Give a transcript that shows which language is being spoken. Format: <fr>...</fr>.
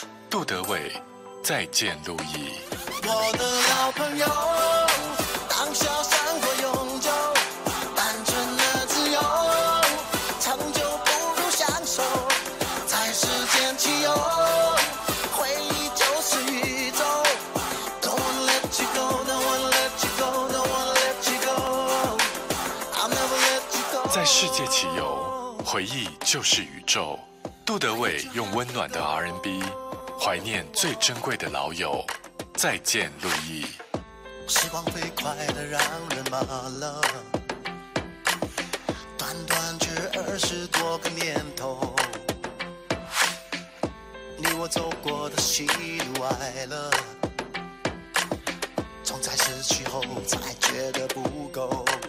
<zh>杜德伟，再见路易。我的老朋友，当小三过永久，单纯的自由，成就不如享受，在时间起游，回忆就是宇宙。</zh> <en>Don't let you go, don't let you go, don't let you go, I'll never let you go。</en> <zh>在世界起游，回忆就是宇宙。杜德伟用温暖的 R&B 怀念最珍贵的老友，再见路易。时光飞快的让人麻了，短短只二十多个年头，你我走过的喜怒哀乐，总在失去后才觉得不够。</zh>